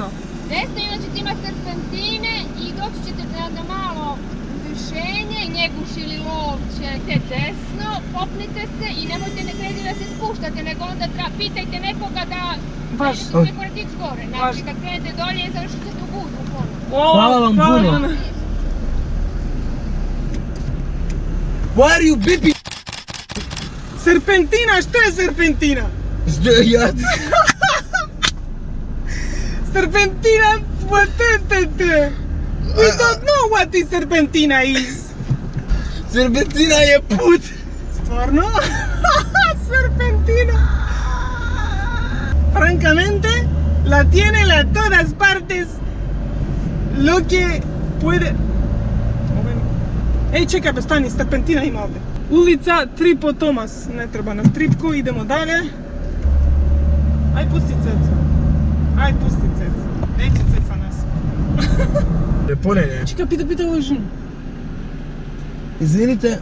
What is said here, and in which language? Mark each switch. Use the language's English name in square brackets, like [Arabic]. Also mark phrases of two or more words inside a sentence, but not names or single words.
[Serbian] Desno i onda ćete imati serpentine i doći ćete na malo uzvišenje i Njeguš ili Lovće te desno, popnite se i nemojte ne kredi da se spuštate, nego onda pitajte nekoga da ne morate ići gore. Znači kad krenete dolje završit ćete u Budu ponovno. Hvala vam puno. [English] Why are you beeping? [Serbian] Serpentina, što je serpentina? Što je ja? Serpentina, te. [English] We don't know what is serpentina is. [Serbian] Serpentina je put. Stvarno? Serpentina. [Spanish] Francamente, la tiene a todas partes. Lo que puede... [Serbian] Ej, čekaj, stani, serpentina ima ovdje. Ulica Tripo Tomas, ne treba nam tripku, idemo dalje. Aj pusti Cecu. Neće Ceca nas. Leponenje. Čekaj, pita ovo ženu. Izvinite.